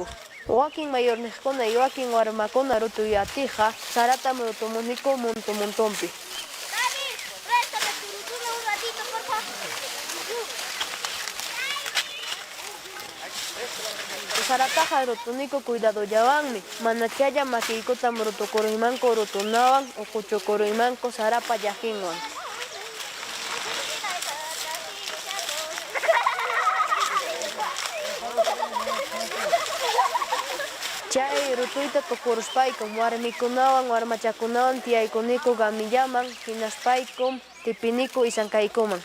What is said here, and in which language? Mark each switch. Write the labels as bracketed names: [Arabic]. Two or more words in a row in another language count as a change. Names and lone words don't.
[Quechua] Wakin mayorniqkuna y wakin warmakuna rutuyatiqa saratam rutumuniku montonpi. [Spanish] David, préstame tu rutuna un ratito, por favor. [Quechua] Sarataqa rutuniku cuidadollawanmi, mana chaya makiykutam rutukuruymanku rutunawan o kuchukuruymanku sarapa llaqinwan. Chay rutuyta tukuruspaykum warmikunawan warmachakunawan tiyaykuniku gamillaman, hinaspaykum tipiniku isankaykuman.